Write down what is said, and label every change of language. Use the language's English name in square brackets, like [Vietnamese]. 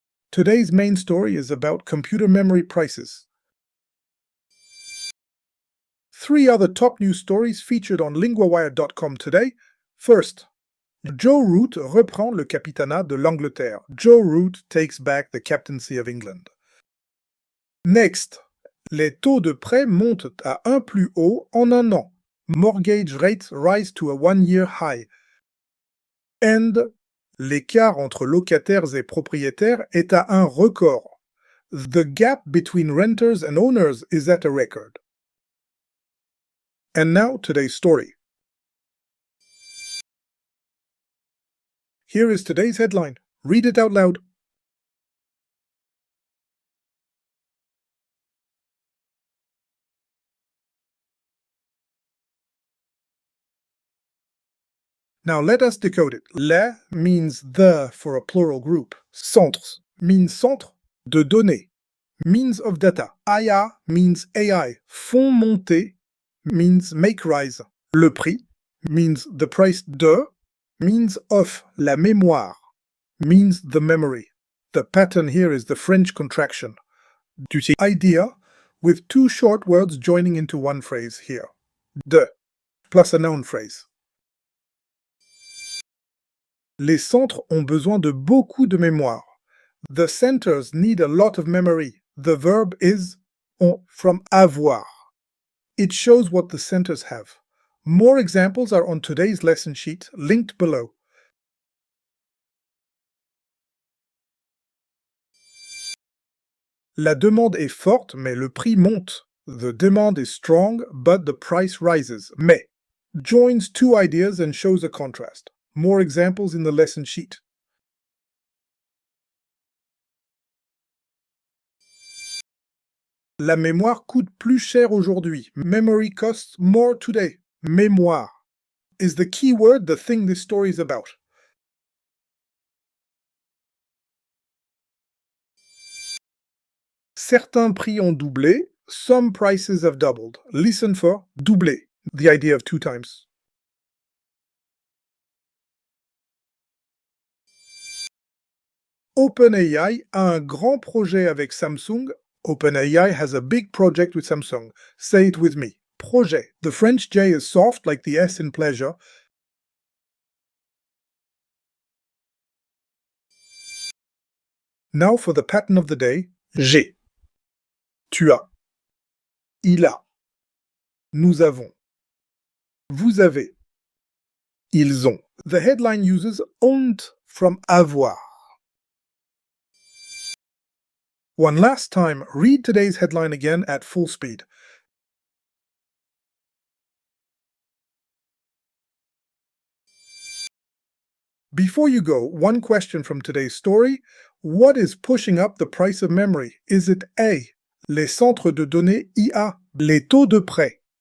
[English] Today's main story is about computer memory prices. 3 other top news stories featured on LinguaWire.com today. First, [French] Joe Root reprend le capitanat de l'Angleterre. [English] Joe Root takes back the captaincy of England. Next, [French] les taux de prêt montent à un plus haut en un an. [English] Mortgage rates rise to a one-year high. And [French] l'écart entre locataires et propriétaires est à un record. [English] The gap between renters and owners is at a record. And now today's story. Here is today's headline. Read it out loud. Now let us decode it. Le means the for a plural group. Centres means [French] centre de données, [English] means of data. IA means AI. [French] Font monter [English] means make rise. [French] Le prix [English] means the price. De means of. [French] La mémoire [English] means the memory. The pattern here is the French contraction. Du idea with 2 short words joining into one phrase here. De plus a noun phrase. [French] Les centres ont besoin de beaucoup de mémoire. [English] The centers need a lot of memory. The verb is ont from avoir. It shows what the centers have. More examples are on today's lesson sheet, linked below. [French] La demande est forte, mais le prix monte. [English] The demand is strong, but the price rises. Mais joins 2 ideas and shows a contrast. More examples in the lesson sheet. [French] La mémoire coûte plus cher aujourd'hui. [English] Memory costs more today. Mémoire is the key word, the thing this story is about. [French] Certains prix ont doublé. [English] Some prices have doubled. Listen for doubler, the idea of 2 times. [French] OpenAI a un grand projet avec Samsung. [English] OpenAI has a big project with Samsung. Say it with me. Projet. The French J is soft like the S in pleasure. Now for the pattern of the day. [French] J'ai. Tu as. Il a. Nous avons. Vous avez. Ils ont. [English] The headline uses ont from avoir. One last time, read today's headline again at full speed. Before you go, one question from today's story. What is pushing up the price of memory? Is it A, [French] les centres de données IA, les taux de prêt?